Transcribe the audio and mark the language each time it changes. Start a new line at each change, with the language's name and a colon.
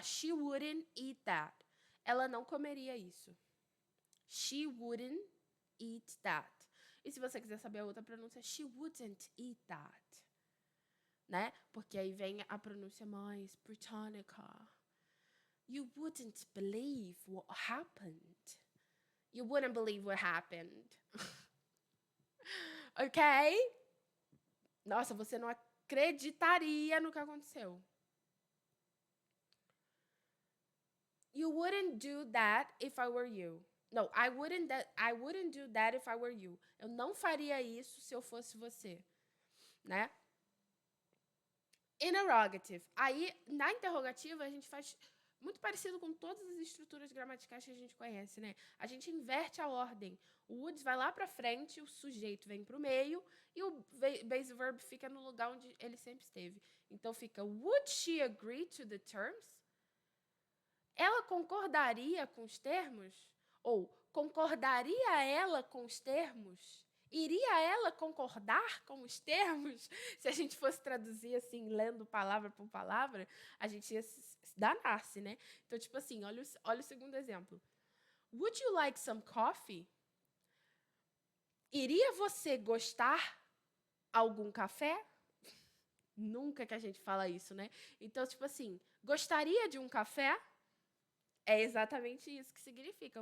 English: She wouldn't eat that.
Portuguese: Ela não comeria isso.
English: She wouldn't eat that.
Portuguese: E se você quiser saber a outra pronúncia,
English: she wouldn't eat that.
Portuguese: Né? Porque aí vem a pronúncia mais britânica.
English: You wouldn't believe what happened. You wouldn't believe what happened. Ok?
Portuguese: Nossa, você não acreditaria no que aconteceu.
English: You wouldn't do that if I were you. No, I wouldn't do that if I were you.
Portuguese: Eu não faria isso se eu fosse você, né? Interrogative. Aí, na interrogativa, a gente faz muito parecido com todas as estruturas gramaticais que a gente conhece, né? A gente inverte a ordem. O would vai lá para frente, o sujeito vem para o meio e o base verb fica no lugar onde ele sempre esteve. Então, fica,
English: would she agree to the terms?
Portuguese: Ela concordaria com os termos? Ou, concordaria ela com os termos? Iria ela concordar com os termos? Se a gente fosse traduzir assim, lendo palavra por palavra, a gente ia se danar-se, né? Então, tipo assim, olha o segundo exemplo.
English: Would you like some coffee?
Portuguese: Iria você gostar algum café? Nunca que a gente fala isso, né? Então, tipo assim, gostaria de um café? É exatamente isso que significa.